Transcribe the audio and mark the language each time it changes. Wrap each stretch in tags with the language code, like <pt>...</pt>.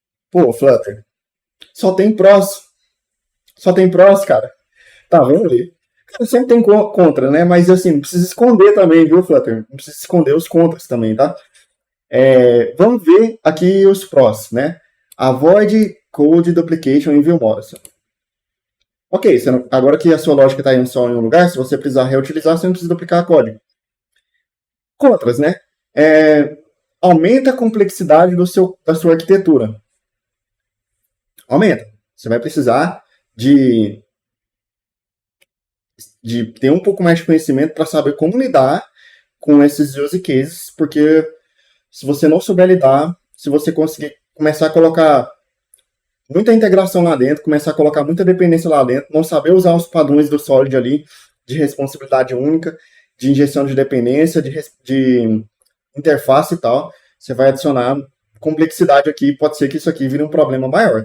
<pt>Pô, Flutter, só tem prós, cara. Tá vendo ali? Cara, sempre tem contra, né? Mas assim, não precisa esconder também, viu, Flutter? Não precisa esconder os contras também, tá? Vamos ver aqui os prós, né?</pt> <en>Avoid code duplication in view models.</en> <pt>Ok, agora que a sua lógica está só em um lugar, se você precisar reutilizar, você não precisa duplicar código. Contras, né? Aumenta a complexidade da sua arquitetura. Aumenta. Você vai precisar de ter um pouco mais de conhecimento para saber como lidar com esses use cases, porque se você não souber lidar, se você conseguir começar a colocar muita integração lá dentro, começar a colocar muita dependência lá dentro, não saber usar os padrões do Solid ali, de responsabilidade única, de injeção de dependência, de interface e tal, você vai adicionar complexidade aqui, pode ser que isso aqui vire um problema maior.</pt>